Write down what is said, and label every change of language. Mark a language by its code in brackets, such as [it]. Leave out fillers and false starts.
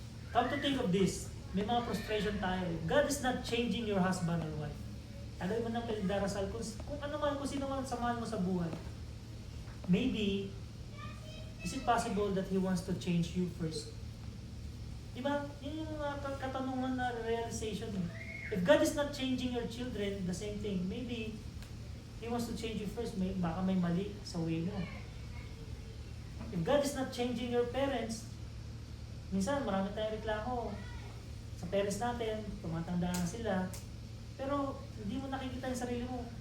[en] Come to think of this, [tl] may mga frustration tayo. [en] God is not changing your husband or wife. [tl] Tagay mo ng pinagdarasal kung ano man, kung sino man samahan mo sa buhay. [en] Maybe, is it possible that He wants to change you first? Diba? [tl] Yun yung katanungan na realization. [en] If God is not changing your children, the same thing, maybe He wants to change you first. [tl] Baka may mali sa way mo. [en] If God is not changing your parents, [tl] minsan marami tayong reklamo sa parents natin, tumatanda na sila, pero hindi mo nakikita yung sarili mo.